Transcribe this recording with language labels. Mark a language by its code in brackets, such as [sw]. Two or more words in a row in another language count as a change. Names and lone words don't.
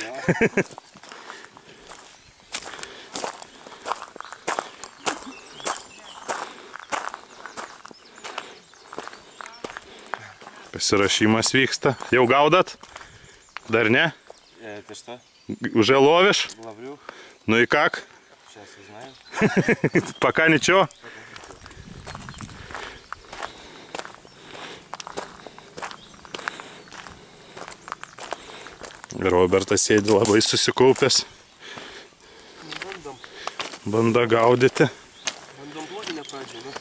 [lt] Pasirašymas vyksta. Jau gaudat? Dar ne? [ru] Ты что? Уже ловишь? Ловлю. Ну и как? Сейчас узнаем. Пока ничего? [lt] Robertas sėdi labai susikaupęs. Bando gaudyti. Bandom plotinę pradžią, ne?